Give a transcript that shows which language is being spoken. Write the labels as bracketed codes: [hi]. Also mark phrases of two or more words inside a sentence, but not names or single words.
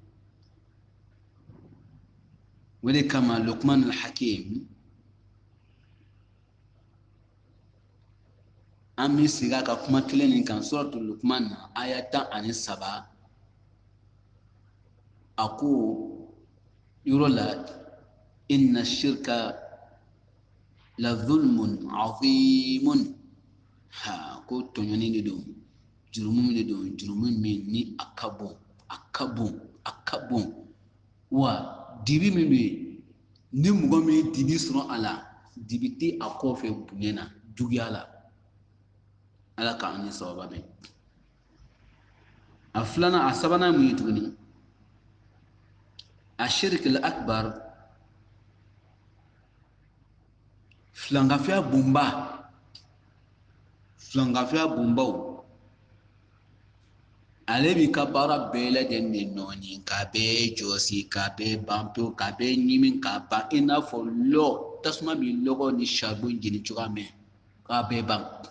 [bm] o de kama Luqman al-Hakim an bɛ sigi a ka kuma kelen nin kan suratul Luqman na aya 13 a ko yɔrɔ la [ar] إن الشرك لظلم عظيم [bm] ko tɔɲɔni de don jurumu de don jurumu min ni a ka bon wa dibi min bɛ ni mɔgɔ min ye dibi sɔrɔ a la dibi tɛ a kɔfɛ bonya na juguya la ala k'an ni sababa bɛ a filanan a sabanan mun ye tuguni a [ar] الشرك الأكبر [bm] filankafiya bonbaw ale bi ka baara bɛɛ lajɛlen de nɔɔni k'a bɛɛ jɔsi k'a bɛɛ ban pewu k'a bɛɛ ɲimi k'a ban i n'a fɔ lɔ tasuma bi lɔgɔ ni charbon jeni cogoya min k'a bɛɛ ban